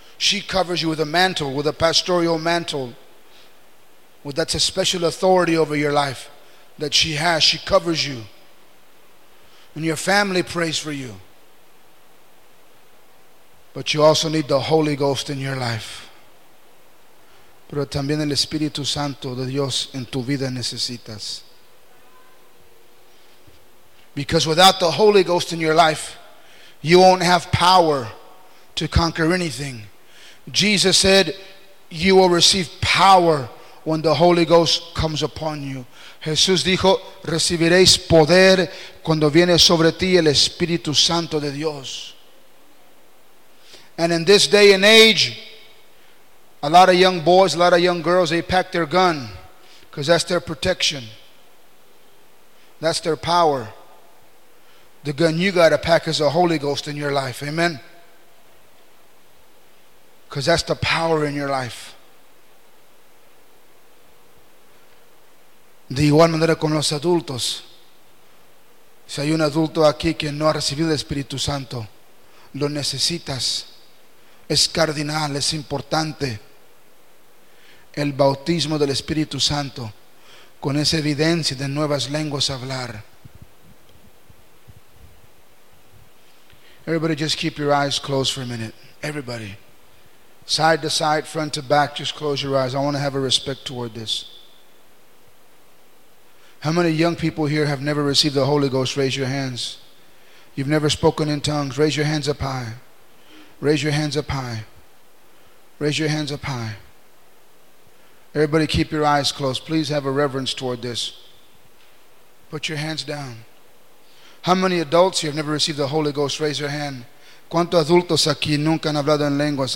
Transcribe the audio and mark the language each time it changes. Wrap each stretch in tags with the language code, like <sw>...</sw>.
<en>She covers you with a mantle, with a pastoral mantle. Well, that's a special authority over your life that she has. She covers you. And your family prays for you. But you also need the Holy Ghost in your life.</en> <es>Pero también el Espíritu Santo de Dios en tu vida necesitas.</es> <en>Because without the Holy Ghost in your life, you won't have power to conquer anything. Jesus said, you will receive power when the Holy Ghost comes upon you.</en> <es>Jesús dijo, recibiréis poder cuando viene sobre ti el Espíritu Santo de Dios.</es> <en>And in this day and age, a lot of young boys, a lot of young girls, they pack their gun because that's their protection. That's their power. The gun you got to pack is the Holy Ghost in your life. Amen? Because that's the power in your life.</en> <es>De igual manera con los adultos. Si hay un adulto aquí que no ha recibido el Espíritu Santo, lo necesitas. Es cardinal, es importante. El bautismo del Espíritu Santo, con esa evidencia de nuevas lenguas hablar.</es> <en>Everybody just keep your eyes closed for a minute. Everybody. Side to side, front to back, just close your eyes. I want to have a respect toward this. How many young people here have never received the Holy Ghost? Raise your hands. You've never spoken in tongues. Raise your hands up high. Raise your hands up high. Raise your hands up high. Everybody keep your eyes closed. Please have a reverence toward this. Put your hands down. How many adults here have never received the Holy Ghost? Raise your hand.</en> <es>¿Cuántos adultos aquí nunca han hablado en lenguas?</es>